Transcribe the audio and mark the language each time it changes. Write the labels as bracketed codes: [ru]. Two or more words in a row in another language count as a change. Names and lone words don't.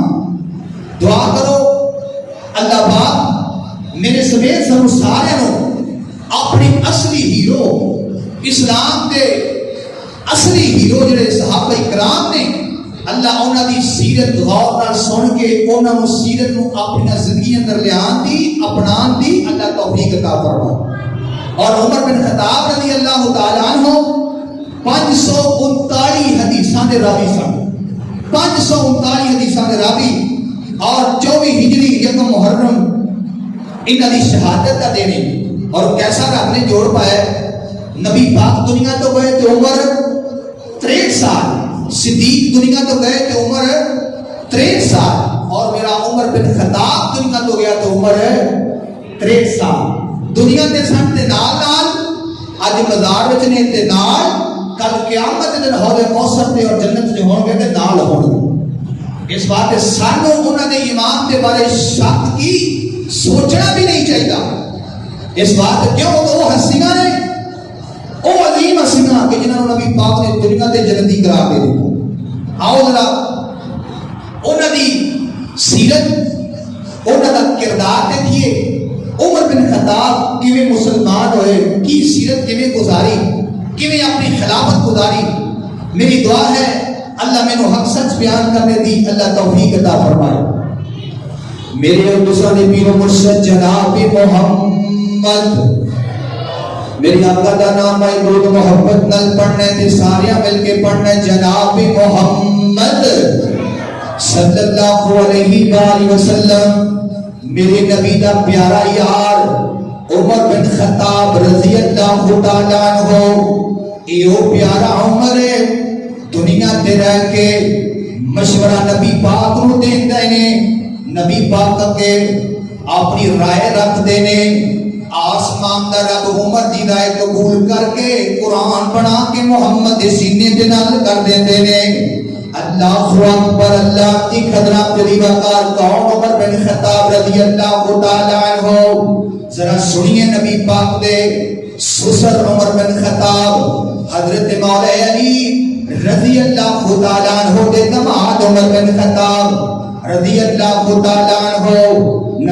[pa] دعا کرو اللہ پاک میرے سمیت سب سارے اپنی اصلی ہیرو اسلام دے اصلی ہیرو جڑے صحابہ کرام نے اللہ انہاں دی سیرت غور نال سن کے انہاں سیرت نو اپنی زندگی اندر لیان دی اپنان دی اللہ توفیق عطا فرمائے. اور عمر بن خطاب رضی اللہ تعالی عنہ 539 حدیثاں دے راوی سن. 539 حدیثاں دے راوی اور 24 ہجری یکم محرم انہاں دی شہادت کا دینے. اور کیسا رب نے جوڑ پایا، نبی پاک دنیا تو گئے تو عمر 63 سال صدیق دنیا تو گئے تو عمر 63 سال، اور میرا عمر بن خطاب دنیا تو گیا تو عمر 63 سال۔ دنیا دے سن تے نال نال اج مزار وچ نے تے نال کل قیامت دے دن حوض کوثر تے اور جنت جو ہون گے تے نال ہون گے۔ اس بات سانو انہاں دے ایمان دے بارے شک کی سوچنا بھی نہیں چاہیے۔ اس بات کیوں وہ ہستیاں نے، وہ عظیم ہستیاں کہ جنہاں نوں نبی پاک نے دنیا تے جنتی قرار دے دتا۔ آؤ ذرا انہاں دی سیرت، انہاں دا کردار دیکھیے۔ عمر بن خطاب کیویں مسلمان ہوئے، کی سیرت کیویں گزاری، کیویں اپنی خلافت گزاری۔ میری دعا ہے اللہ میں نو حق سچ بیان کرنے دی اللہ توفیق عطا فرمائے۔ میرے اور دوسرا نے پیر و مرشد جناب محمد، میری آقا دا نام ہے درود محبت نل پڑھنے تے ساریاں مل کے پڑھنے جناب محمد صلی اللہ علیہ وآلہ وسلم۔ میرے نبی دا پیارا یار عمر بن خطاب رضی اللہ تعالیٰ عنہ، ایو پیارا عمر دنیا تے رہ کے مشورہ نبی پاک نو دیندا نے، نبی پاک کے اپنی رائے رکھ دینے، آسمان دا رب عمر دی رائے قبول کر کے قرآن بنا کے محمد دے سینے تے نال کر دیندے نے۔ اللہ اکبر، اللہ کی قدرہ تیری وقار کون عمر بن خطاب رضی اللہ تعالیٰ عنہ۔ ذرا سنیے نبی پاک دے سسر عمر بن خطاب حضرت مولا علی رضی اللہ تعالیٰ عنہ دے دماد عمر بن خطاب رضی اللہ تعالیٰ عنہ۔